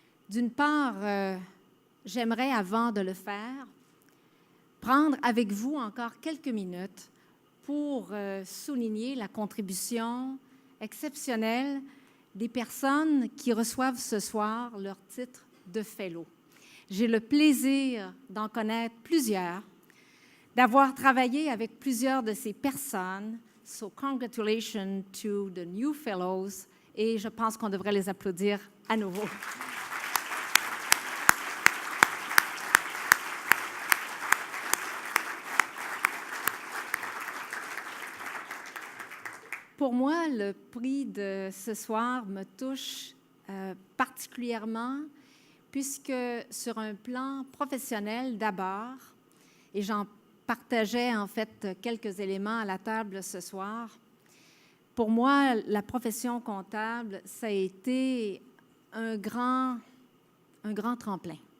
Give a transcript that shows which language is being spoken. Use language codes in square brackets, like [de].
[fr] D'une part, j'aimerais, avant de le faire, prendre avec vous encore quelques minutes pour souligner la contribution exceptionnelle des personnes qui reçoivent ce soir leur titre de fellow. J'ai le plaisir d'en connaître plusieurs, d'avoir travaillé avec plusieurs de ces personnes. [en] So congratulations to the new fellows. [fr] Et je pense qu'on devrait les applaudir à nouveau. Pour moi, le prix de ce soir me touche particulièrement puisque sur un plan professionnel d'abord, et j'en partageais en fait quelques éléments à la table ce soir, pour moi, la profession comptable, ça a été un grand tremplin.